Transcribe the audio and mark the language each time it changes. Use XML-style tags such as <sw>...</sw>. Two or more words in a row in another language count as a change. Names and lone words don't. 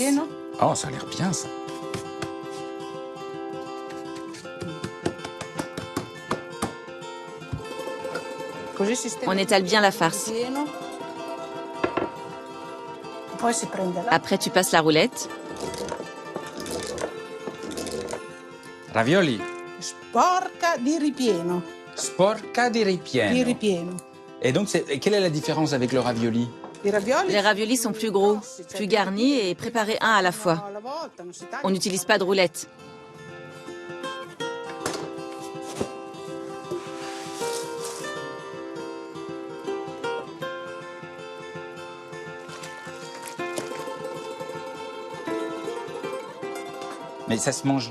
<fr>Oh, ça a l'air bien, ça. On étale bien la farce. Après, tu passes la roulette. Ravioli.</fr> <it>Sporca di ripieno. Sporca di ripieno. Di ripieno.</it> <fr>Et donc, quelle est la différence avec le ravioli? Les raviolis sont plus gros, plus garnis et préparés un à la fois. On n'utilise pas de roulette. Mais ça se mange.</fr>